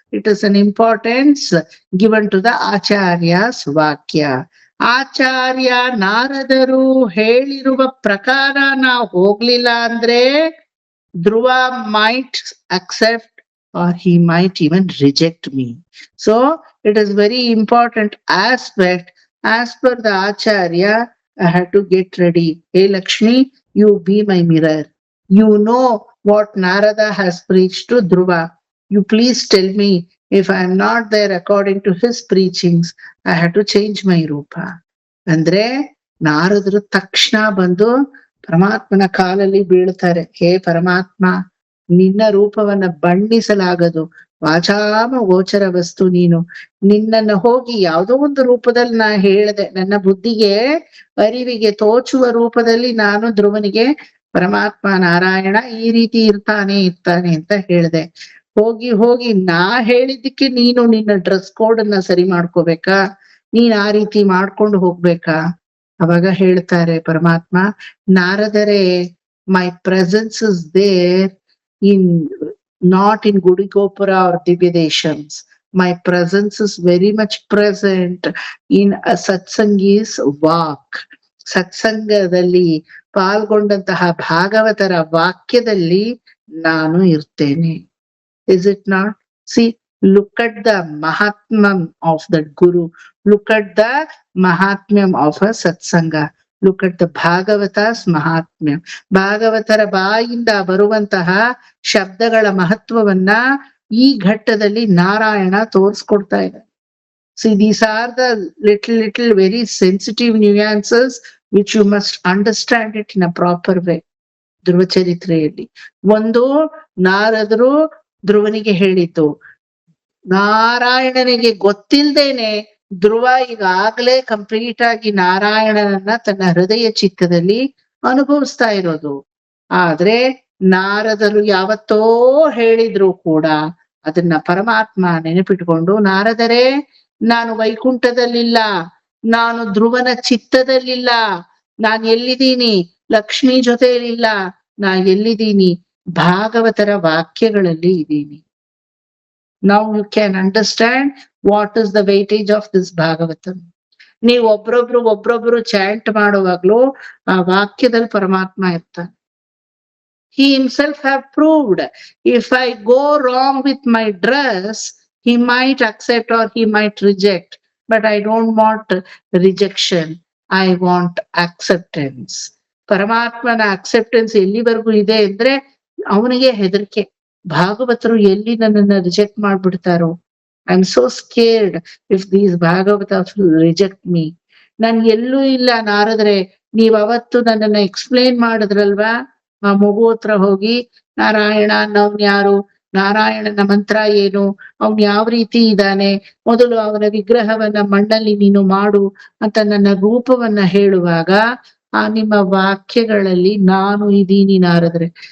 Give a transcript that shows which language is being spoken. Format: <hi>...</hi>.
<en>It is an importance given to the Acharyas ವಾಕ್ಯ.</en> <kn>ಆಚಾರ್ಯ ನಾರದರು ಹೇಳಿರುವ ಪ್ರಕಾರ ನಾವು ಹೋಗ್ಲಿಲ್ಲ ಅಂದ್ರೆ ಧ್ರುವ</kn> <en>Might accept or he might even reject me. So it is very important aspect. As per the Acharya, I had to get ready. Hey Lakshmi, you be my mirror. You know what Narada has preached to Dhruva. You please tell me if I am not there according to his preachings, I had to change my rupa.</en> <kn>ಅಂದ್ರೆ ನಾರದರು ತಕ್ಷಣ ಬಂದು ಪರಮಾತ್ಮನ ಕಾಲಲ್ಲಿ ಬೀಳ್ತಾರೆ. ಹೇ ಪರಮಾತ್ಮ, ನಿನ್ನ ರೂಪವನ್ನ ಬಣ್ಣಿಸಲಾಗದು, ವಾಚಾಮ ಗೋಚರ ವಸ್ತು ನೀನು. ನಿನ್ನನ್ನು ಹೋಗಿ ಯಾವುದೋ ಒಂದು ರೂಪದಲ್ಲಿ ನಾ ಹೇಳ್ದೆ, ನನ್ನ ಬುದ್ಧಿಗೆ ಅರಿವಿಗೆ ತೋಚುವ ರೂಪದಲ್ಲಿ ನಾನು ಧ್ರುವನಿಗೆ ಪರಮಾತ್ಮ ನಾರಾಯಣ ಈ ರೀತಿ ಇರ್ತಾನೆ ಅಂತ ಹೇಳ್ದೆ. ಹೋಗಿ ನಾ ಹೇಳಿದ್ದಕ್ಕೆ ನೀನು ನಿನ್ನ ಡ್ರೆಸ್ ಕೋಡ್ ಅನ್ನ ಸರಿ ಮಾಡ್ಕೋಬೇಕಾ, ನೀನ್ ಆ ರೀತಿ ಮಾಡ್ಕೊಂಡು ಹೋಗ್ಬೇಕಾ? ಅವಾಗ ಹೇಳ್ತಾರೆ ಪರಮಾತ್ಮ, ನಾರದರೆ</kn> <en>My presence is there not in Gudigopura or Divyadeshams. My presence is very much present in a satsangi's walk.</en> <kn>ಸತ್ಸಂಗದಲ್ಲಿ ಪಾಲ್ಗೊಂಡಂತಹ ಭಾಗವತರ ವಾಕ್ಯದಲ್ಲಿ ನಾನು ಇರ್ತೇನೆ.</kn> <en>Is it not? See, look at the mahatmam of that Guru. Look at the mahatmyam of a satsanga. Look at the Bhagavata's mahatmya.</en> <kn>ಭಾಗವತರ ಬಾಯಿಂದ ಬರುವಂತಹ ಶಬ್ದಗಳ ಮಹತ್ವವನ್ನ ಈ ಘಟ್ಟದಲ್ಲಿ ನಾರಾಯಣ ತೋರಿಸ್ಕೊಡ್ತಾ ಇದೆ.</kn> <en>See, these are the little very sensitive nuances which you must understand it in a proper way.</en> <kn>ಧ್ರುವ ಚರಿತ್ರೆಯಲ್ಲಿ ಒಂದು ನಾರದರು ಧ್ರುವನಿಗೆ ಹೇಳಿದ್ದು, ನಾರಾಯಣನಿಗೆ ಗೊತ್ತಿಲ್ದೇನೆ ಧ್ರುವ ಈಗಾಗ್ಲೇ ಕಂಪ್ಲೀಟ್ ಆಗಿ ನಾರಾಯಣನನ್ನ ತನ್ನ ಹೃದಯ ಚಿತ್ತದಲ್ಲಿ ಅನುಭವಿಸ್ತಾ ಇರೋದು. ಆದ್ರೆ ನಾರದರು ಯಾವತ್ತೋ ಹೇಳಿದ್ರು ಕೂಡ ಅದನ್ನ ಪರಮಾತ್ಮ ನೆನಪಿಟ್ಕೊಂಡು, ನಾರದರೆ ನಾನು ವೈಕುಂಠದಲ್ಲಿಲ್ಲ, ನಾನು ಧ್ರುವನ ಚಿತ್ತದಲ್ಲಿಲ್ಲ, ನಾನ್ ಎಲ್ಲಿದ್ದೀನಿ ಲಕ್ಷ್ಮೀ ಜೊತೆಯಲ್ಲಿಲ್ಲ, ನಾ ಎಲ್ಲಿದ್ದೀನಿ ಭಾಗವತರ ವಾಕ್ಯಗಳಲ್ಲಿ ಇದ್ದೀನಿ.</kn> <en>Now you can understand what is the weightage of this Bhagavatam.</en> <kn>ನೀವು ಒಬ್ರೊಬ್ರು ಚಾಂಟ್ ಮಾಡುವಾಗ್ಲೂ ಆ ವಾಕ್ಯದಲ್ಲಿ ಪರಮಾತ್ಮ ಇರ್ತಾನೆ.</kn> <en>He himself have proved, if I go wrong with my dress, he might accept or he might reject, but I don't want rejection, I want acceptance.</en> <kn>ಪರಮಾತ್ಮನ acceptance ಎಲ್ಲಿವರೆಗೂ ಇದೆ ಅಂದ್ರೆ ಅವನಿಗೆ ಹೆದರಿಕೆ. ಭಾಗವತರು ಎಲ್ಲಿ ನನ್ನನ್ನ reject ಮಾಡ್ಬಿಡ್ತಾರೋ,</kn> <en>I am so scared if these Bhagavata reject me.</en> <kn>ನಾನ್ ಎಲ್ಲೂ ಇಲ್ಲ ನಾರದ್ರೆ, ನೀವ್ ಅವತ್ತು ನನ್ನನ್ನ ಎಕ್ಸ್ಪ್ಲೇನ್ ಮಾಡಿದ್ರಲ್ವಾ, ಆ ಮಗು ಹತ್ರ ಹೋಗಿ ನಾರಾಯಣ ಅನ್ನೋನ್ ಯಾರು, ನಾರಾಯಣನ ಮಂತ್ರ ಏನು, ಅವ್ನ್ ಯಾವ ರೀತಿ ಇದ್ದಾನೆ, ಮೊದಲು ಅವನ ವಿಗ್ರಹವನ್ನ ಮಣ್ಣಲ್ಲಿ ನೀನು ಮಾಡು ಅಂತ ನನ್ನ ರೂಪವನ್ನ ಹೇಳುವಾಗ ಆ ನಿಮ್ಮ ವಾಕ್ಯಗಳಲ್ಲಿ ನಾನು ಇದೀನಿ ನಾರದ್ರೆ.</kn>